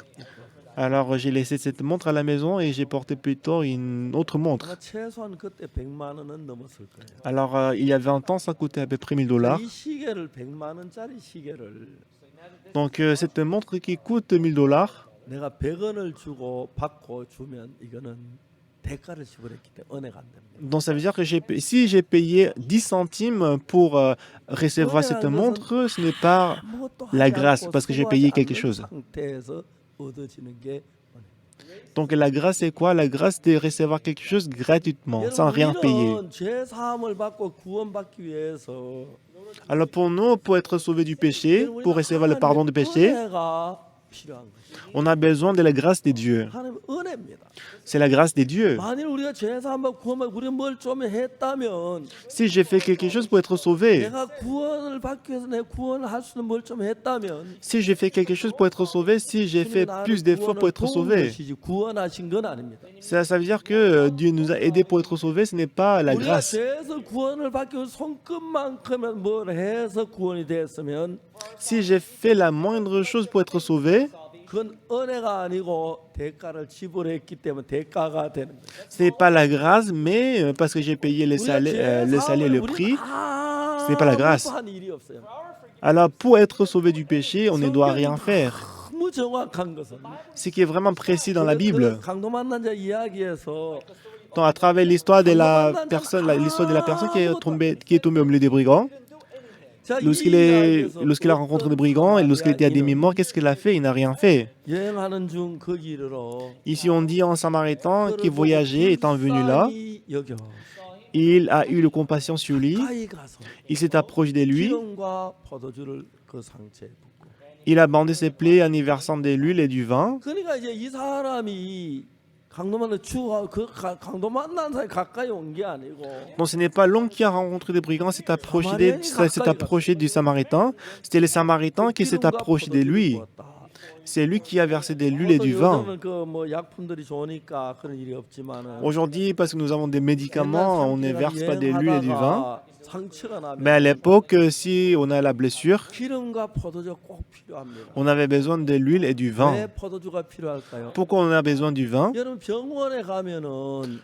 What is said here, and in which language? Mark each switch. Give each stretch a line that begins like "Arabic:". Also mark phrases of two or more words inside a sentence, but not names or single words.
French: Alors j'ai laissé cette montre à la maison et j'ai porté plutôt une autre montre.
Korean: 아마 최소한 그때 100만 원은 넘었을 거예요.
French: Alors il y a 20 ans, ça coûtait à peu près $1000.
Korean: 이 시계를 100만 원짜리 시계를
French: Donc cette montre qui coûte $1000,
Korean: 내가 100원을 주고 받고 주면 이거는 대가를 지불했기 때문에 은혜가 안 됩니다.
French: donc ça veut dire que si j'ai payé 10 centimes pour recevoir cette montre, ce n'est pas
Korean: 아무것도
French: la
Korean: 하지
French: grâce
Korean: 않고
French: parce que j'ai
Korean: 수고하지
French: payé quelque
Korean: 않는
French: chose.
Korean: 상태에서 얻어지는 게 은혜.
French: Donc la grâce c'est quoi? La grâce c'est de recevoir quelque chose gratuitement, sans rien payer.
Korean: 우리는 죄 사함을 받고 구원받기 위해서
French: Alors pour nous, pour être sauvé du péché, pour recevoir le pardon du péché,
Korean: 은혜가 필요한 것이.
French: on a besoin de la grâce de Dieu.
Korean: 하나님 은혜입니다.
French: C'est la grâce de Dieu.
Korean: 만일 우리가 죄 사함을 구원받고 우리 뭘 좀 했다면
French: Si j'ai fait quelque chose pour être sauvé,
Korean: 내가 구원을 받기 위해서 내 구원을 할 수 있는 뭘 좀 했다면
French: si j'ai fait quelque chose pour être sauvé, si j'ai fait plus d'efforts pour être sauvé,
Korean: 구원하신 건 아닙니다.
French: ça veut dire que Dieu nous a aidés pour être sauvés, ce n'est pas la
Korean: 우리가
French: grâce.
Korean: 죄에서 구원을 받기 위해서 손끝만큼은 뭘 해서 구원이 됐으면
French: Si j'ai fait la moindre chose pour être sauvé,
Korean: 그건 은혜가 아니고 대가를 지불했기 때문에 대가가 되는 거예요.
French: ce n'est pas la grâce, mais parce que j'ai payé le salaire, le prix, ce n'est pas la grâce.
Korean: 한 일이 없어요.
French: Alors pour être sauvé du péché, on ne doit rien faire.
Korean: 너무 정확한 것은
French: Ce qui est vraiment précis dans la Bible.
Korean: 강도 만난 자 이야기에서
French: Donc, à travers l'histoire de la personne qui est tombée au milieu des brigands,
Korean: 자, 이
French: lorsqu'il a rencontré des brigands et lorsqu'il était à demi-mort, qu'est-ce qu'il a fait? Il n'a rien fait.
Korean: 여행하는 중 그 길으로
French: Ici, on dit en samaritain qui voyageait, étant venu là,
Korean: 불쌍히 여겨
French: il a eu compassion sur lui,
Korean: 가까이 가서
French: il s'est approché de lui,
Korean: 기름과 포도주를 그 상처에 붓고.
French: il a bandé ses plaies en y versant de l'huile et du vin.
Korean: 그러니까 이제 이 사람이 강도 만난 강도 만난 사람이 가까이 온 게 아니고
French: Donc, ce n'est pas l'homme qui a rencontré des brigands, s'est approché du samaritain, c'était le samaritain qui s'est approché de lui. C'est lui qui a versé de l'huile et du vin.
Korean: 그뭐 약품들이 좋으니까 그런 일이 없지만은
French: Aujourd'hui, parce que nous avons des médicaments, on ne verse pas de l'huile et du vin.
Korean: 상처가
French: Mais à
Korean: 나면
French: l'époque, si on a la blessure,
Korean: 기름과 포도주 꼭 필요합니다.
French: on avait besoin de l'huile et du
Korean: 왜
French: vin.
Korean: 포도주가 필요할까요?
French: Pourquoi on a besoin du vin?
Korean: 여러분 병원에 가면은